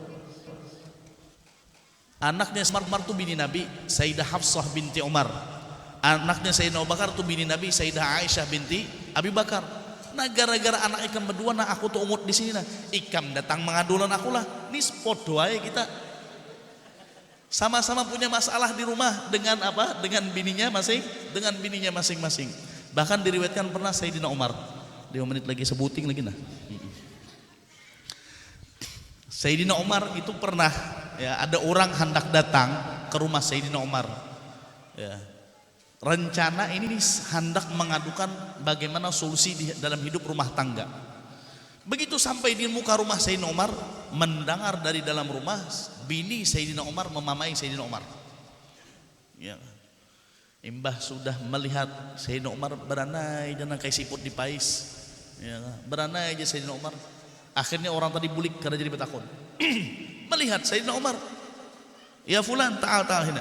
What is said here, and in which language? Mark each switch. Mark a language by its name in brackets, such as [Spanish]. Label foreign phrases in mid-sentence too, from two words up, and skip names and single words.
[Indonesian] Anaknya Umar itu bini Nabi, Sayyidah Hafsah binti Umar. Anaknya Sayyidina Abu Bakar itu bini Nabi, Sayyidah Aisyah binti Abi Bakar. [Banjar] Nah gara-gara anak ikam berdua, nah aku tuh umut di sini nah. Ikam datang mengadulan aku lah. [Indonesian] Ini spot doa ya kita. Sama-sama punya masalah di rumah dengan apa? Dengan bininya masing-masing. Bahkan diriwayatkan pernah Sayyidina Umar. 2 menit lagi sebuting lagi nah. Sayyidina Umar itu pernah ya, ada orang hendak datang ke rumah Sayyidina Umar. Ya. Rencana ini hendak mengadukan bagaimana solusi dalam hidup rumah tangga. Begitu sampai di muka rumah Sayyidina Umar, mendengar dari dalam rumah bini Sayyidina Umar memamai Sayyidina Umar. Ya. [Banjar] Imbah sudah melihat Sayyidina Umar beranai jangan kayak siput di pais. Ya. Beranai aja Sayyidina Umar. Akhirnya orang tadi bulik karena jadi betakun. [Indonesian] Melihat Sayyidina Umar, [Arabic] يا فلان تعال هنا.